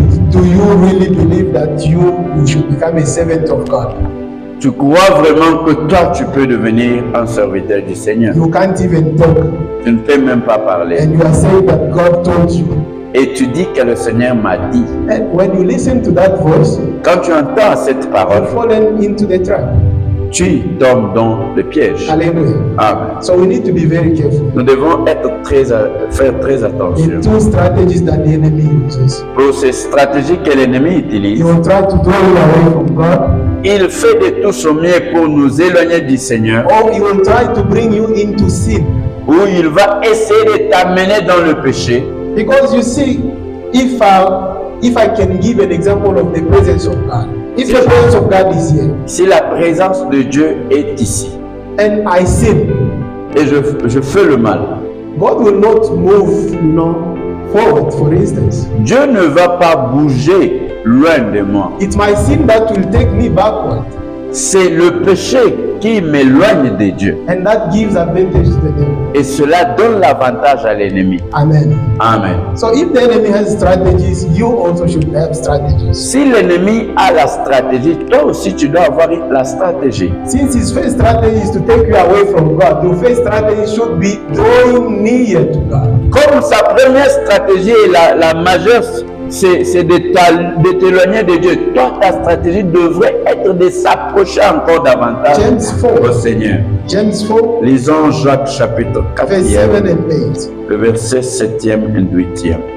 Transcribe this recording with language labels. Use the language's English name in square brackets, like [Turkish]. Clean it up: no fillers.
[English] Do you really believe that you should become a servant of God? [French] Tu crois vraiment que toi, tu peux devenir un serviteur du Seigneur? [English] You can't even talk, [French] Tu ne peux même pas parler. [English] and you are saying that God told you. [French] Et tu dis que le Seigneur m'a dit. [English] And when you listen to that voice, [French] Quand tu entends cette [English] you've [French] parole, [English] fallen into the trap. [French] tu tombes dans le piège. [English] Hallelujah. [French] Amen. [English] So we need to be very careful. [French] Nous devons faire très attention [English] The two strategies that the enemy uses. [French] pour ces stratégies que l'ennemi [English] He [French] utilise. [English] will try to draw you away from God, [French] Il fait de tout son mieux pour nous éloigner du Seigneur, [English] or he will try to bring you into sin. [French] ou il va essayer de t'amener dans le péché. [English] Because you see, if I can give an example of the presence of God, if the presence of God is here [French] Si la présence de Dieu est ici [English] and I sin, [French] et je fais le mal, [English] God will not move, forward, for instance. [French] Dieu ne va pas bouger loin de moi. [English] It's my sin that will take me backward, [French] C'est le péché qui m'éloigne de Dieu. [English] and that gives advantage to the devil. [French] Et cela donne l'avantage à l'ennemi. [English] Amen. [French] Amen. [English] So if the enemy has strategies, you also should have strategies. [French] Si l'ennemi a la stratégie, toi aussi tu dois avoir la stratégie. [English] Since his first strategy is to take you away from God, your first strategy should be drawing near to God. [French] Comme sa première stratégie et la majeure, c'est de t'éloigner de Dieu. Toi, ta stratégie devrait être de s'approcher encore davantage [English] James 4. [French] au Seigneur. [English] James 4, [French] Lisons Jacques chapitre [English] verse 7 [French] 4, [English] and 8. [French] le verset 7e et 8e.